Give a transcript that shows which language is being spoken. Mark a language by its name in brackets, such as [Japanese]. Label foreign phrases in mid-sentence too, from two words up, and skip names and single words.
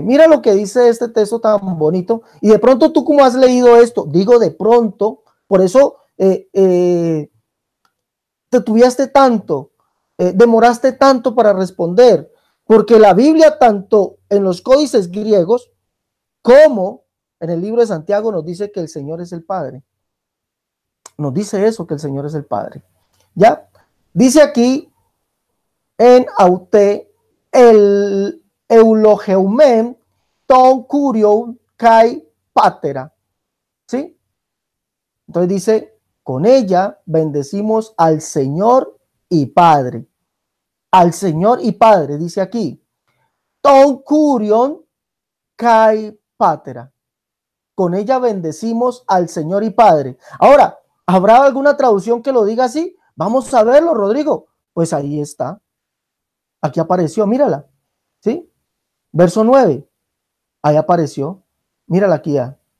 [Spanish] Mira lo que dice este texto tan bonito. Y de pronto tú, como has leído esto, digo de pronto, por eso te tuviste tanto, demoraste tanto para responder, porque la Biblia, tanto en los códices griegos como En el libro de Santiago nos dice que el Señor es el Padre. Nos dice eso, que el Señor es el Padre. ¿Ya? Dice aquí en Aute el [Greek] εὐλογοῦμεν τὸν κύριον καὶ πατέρα. [Spanish] ¿Sí? Entonces dice, con ella bendecimos al Señor y Padre. Al Señor y Padre, dice aquí. [Greek] Τὸν κύριον καὶ πατέρα. [Spanish] Con ella bendecimos al Señor y Padre. Ahora, ¿habrá alguna traducción que lo diga así? Vamos a verlo, Rodrigo. Pues ahí está. Aquí apareció, mírala. ¿Sí? Verso 9. Ahí apareció. Mírala aquí ya.